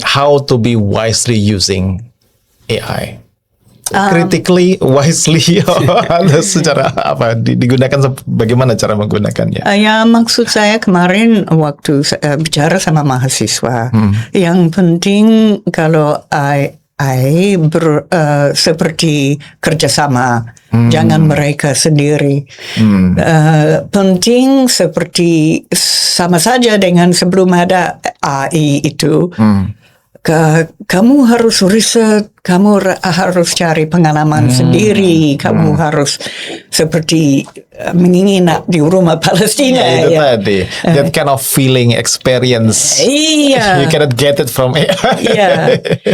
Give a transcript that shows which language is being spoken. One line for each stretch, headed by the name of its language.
English: How to be wisely using AI? Critically, wisely,
Indonesian: secara apa? Digunakan bagaimana cara menggunakannya? Ya, maksud saya kemarin waktu bicara sama mahasiswa, yang penting kalau AI seperti kerjasama, jangan mereka sendiri. Penting seperti sama saja dengan sebelum ada AI itu. Kamu harus riset, kamu harus cari pengalaman sendiri, kamu harus seperti menginap di rumah Palestina. Itu tadi,
English: that kind of feeling, experience. You cannot get it from AI.